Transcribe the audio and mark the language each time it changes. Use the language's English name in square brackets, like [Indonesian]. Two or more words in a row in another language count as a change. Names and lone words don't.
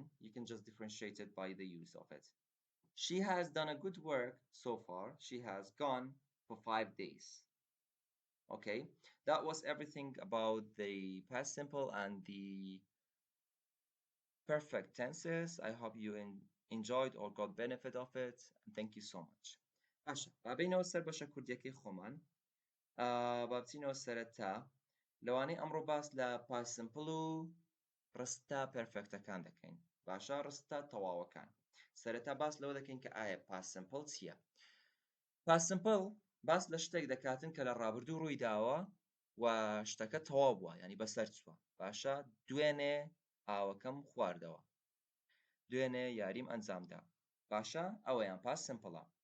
[English] You can just differentiate it by the use of it. She has done a good work so far. She has gone for 5 days. Okay, that was everything about the past simple and the perfect tenses. I hope you enjoyed or got benefit of it. And thank you so much. [Central Kurdish] باشە بابینەوە سەر بەشە کوردیەکەی خۆمان با بچینەوە سەرەتا لەوانەی ئەمڕۆ باس لە [English] past simple [Central Kurdish] و ڕستە پەرفێکتەکان دەکەین باشە ڕستە تەواوەکان سەرەتا باس لەوە دەکەین کە ئایا [English] past simple [Central Kurdish] چییە [English] past simple [Central Kurdish] باس لە شتێک دەکاتن کە لە ڕابردوو ڕووی داوە و شتەکە تەواو بووە ینی بەسەر چووە باشە دوێنێ ئاوەکەم خواردەوە دوێنێ یاریم ئەنجامدا باشە ئەوەیان [English] past simple